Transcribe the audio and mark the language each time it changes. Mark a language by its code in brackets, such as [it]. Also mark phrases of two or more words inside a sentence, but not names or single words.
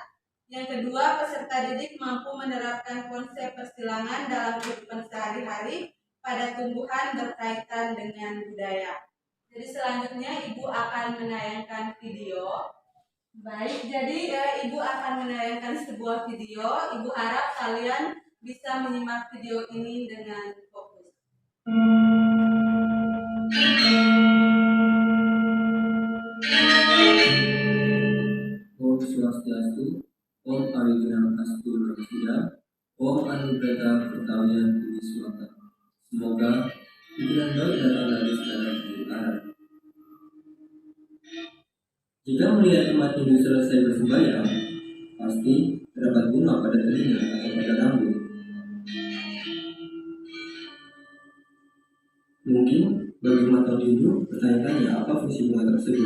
[id] Yang kedua, peserta didik mampu menerapkan konsep persilangan dalam kehidupan sehari-hari pada tumbuhan berkaitan dengan budaya. Jadi selanjutnya Ibu akan menayangkan video. Baik, jadi Ibu akan menayangkan sebuah video. Ibu harap kalian bisa menyimak video ini dengan fokus. [sa] Om Swastiastu, Om Ariginam Astu Namo, Om Anugrata Pertawian Budi Swata. [id] Semoga pikiran baik datang dari segala arah. Jika melihat umat Hindu selesai bersembahyang, pasti terdapat bunga pada telinga atau pada rambut. Mungkin bagi umat Hindu bertanya-tanya apa fungsi bunga tersebut.